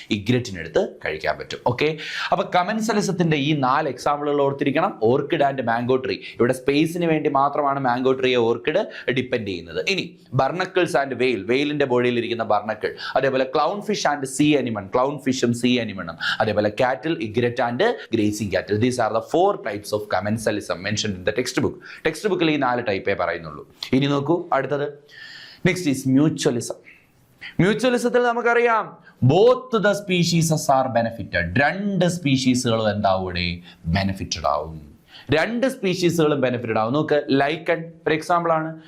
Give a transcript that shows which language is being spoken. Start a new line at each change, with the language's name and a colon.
Malayalam: ഇഗ്രറ്റിനെടുത്ത് കഴിക്കാൻ പറ്റും. ഓക്കെ, അപ്പൊ കമൻസലിസത്തിന്റെ ഈ 4 എക്സാമ്പിളുകൾ ഓർത്തിരിക്കണം. ഓർക്കിഡ് ആൻഡ് മാംഗോ ട്രീ, ഇവിടെ സ്പേസിന് വേണ്ടി മാത്രമാണ് മാംഗോ ട്രീയെ ഓർക്കിഡ് ഡിപ്പെൻഡ് ചെയ്യുന്നത്. ഇനി ബർണക്കിൾസ് ആൻഡ് വെയിൽ, വെയിലിന്റെ ബോഡിയിൽ ഇരിക്കുന്ന ബർണക്കിൾ. അതേപോലെ clown fish and see അനിമൺ, clown ഫിഷും സീ അനിമണും.
English: അതേപോലെ cattle, egret and grazing cattle. These are the 4 types of commensalism mentioned in the textbook.
Malayalam: Text ബുക്കിൽ ഈ 4 ടൈപ്പേ പറയുന്നുള്ളൂ. ഇനി നോക്കൂ അടുത്തത്,
English: Next is mutualism.
Malayalam: മ്യൂച്വലിസത്തിൽ നമുക്കറിയാം
English: Both the species are benefited.
Malayalam: 2 സ്പീഷീസുകളും എന്താവും? ബെനിഫിറ്റഡ് ആവും. 2 സ്പീഷീസുകളും ബെനിഫിറ്റഡ് ആവും. നോക്ക്, ലൈക്കൺ ഒരു എക്സാമ്പിൾ ആണ്.